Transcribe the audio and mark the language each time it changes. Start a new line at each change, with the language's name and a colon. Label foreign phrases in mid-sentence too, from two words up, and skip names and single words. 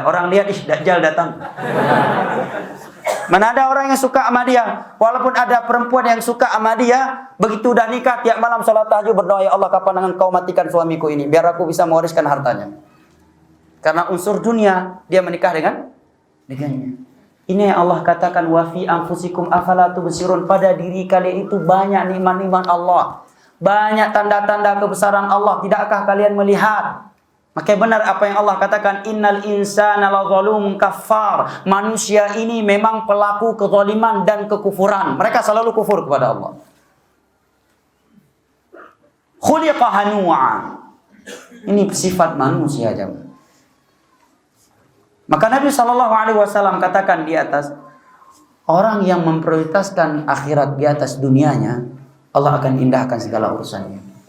Indonesian: Orang lihat, ih, Dajjal datang. Mana ada orang yang suka sama dia? Walaupun ada perempuan yang suka sama dia, begitu udah nikah tiap malam salat tahajud berdoa,
Arabic: يا الله,
Indonesian: kapan engkau matikan suamiku ini biar aku bisa mewariskan hartanya. Karena unsur dunia dia menikah dengannya. Ini yang Allah katakan,
Arabic: وفي أنفسكم أفلا تبصرون,
Indonesian: pada diri kalian itu banyak nikmat-nikmat Allah. Banyak tanda-tanda kebesaran Allah, tidakkah kalian melihat? Maka benar apa yang Allah katakan,
Arabic: إن الإنسان لظلوم كفار.
Indonesian: Manusia ini memang pelaku kezaliman dan kekufuran. Mereka selalu kufur kepada Allah.
Arabic: خلق هنوعا.
Indonesian: Ini sifat manusia, jemaah. Maka Nabi SAW katakan di atas, orang yang memprioritaskan akhirat di atas dunianya, Allah akan indahkan segala urusannya.